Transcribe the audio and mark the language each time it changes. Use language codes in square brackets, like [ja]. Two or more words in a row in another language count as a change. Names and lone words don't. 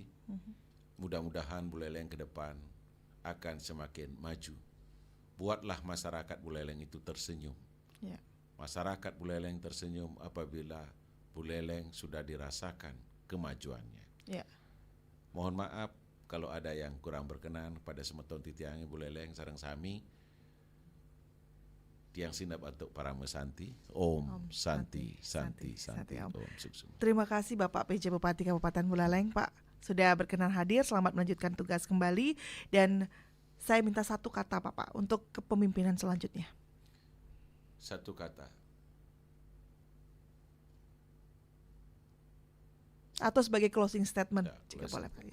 [id] Mudah-mudahan Buleleng ke depan akan semakin maju. Buatlah masyarakat Buleleng itu tersenyum. Masyarakat Buleleng tersenyum apabila Buleleng sudah dirasakan kemajuannya. Mohon maaf kalau ada yang kurang berkenan pada [ban] semeton titiangi Buleleng sareng sami. Tiang sindap [id] untuk para [ban] mesanti. [sa] Om Santi. Om Suksun. [id] Terima kasih Bapak PJ Bupati Kabupaten Buleleng, Pak, sudah berkenan hadir. Selamat melanjutkan tugas kembali, dan saya minta satu kata Pak untuk kepemimpinan selanjutnya. Satu kata. Atau sebagai [en] closing statement, [id] jika boleh Pak.